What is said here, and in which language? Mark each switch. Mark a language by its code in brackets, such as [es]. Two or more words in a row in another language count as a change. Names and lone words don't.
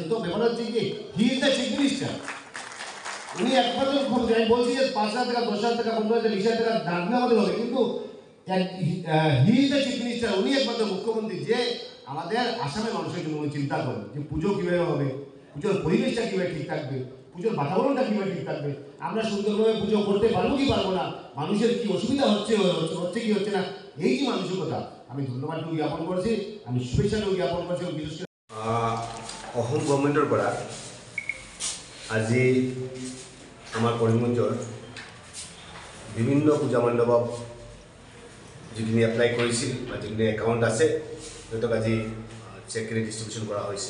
[bn] তো ব্যাপার হচ্ছে কি, [en] he is the chief minister, [bn] উনি একমাত্র আমি বলছি যে 5,000 টাকা 10,000 টাকা 15,000 20,000 টাকা দাবি আমাদের হবে, কিন্তু [en] he is the chief minister, [bn] উনি একমাত্র মুখ্যমন্ত্রী যে আমাদের আসামের মানুষের জন্য উনি চিন্তা করেন যে পুজো কীভাবে হবে, পুজোর পরিবেশটা কীভাবে ঠিক থাকবে, পুজোর বাতাবরণটা কীভাবে ঠিক থাকবে, আমরা সুন্দরভাবে পুজো করতে পারবো কি পারবো না, মানুষের কি অসুবিধা হচ্ছে কি হচ্ছে না, এই যে মানসিকতা, আমি ধন্যবাদটুকু জ্ঞাপন করছি, আমি শুভেচ্ছাটুকু জ্ঞাপন করছি। [as] বিশেষ করে অসম গভর্নমেন্টৰ পৰা আজি আমাৰ কৰিমগঞ্জৰ বিভিন্ন পূজা মণ্ডপত যিখিনি এপ্লাই কৰিছিল বা যিখিনি একাউণ্ট আছে সিহঁতক আজি চেকখিনি ডিষ্ট্ৰিবিউশ্যন কৰা হৈছে।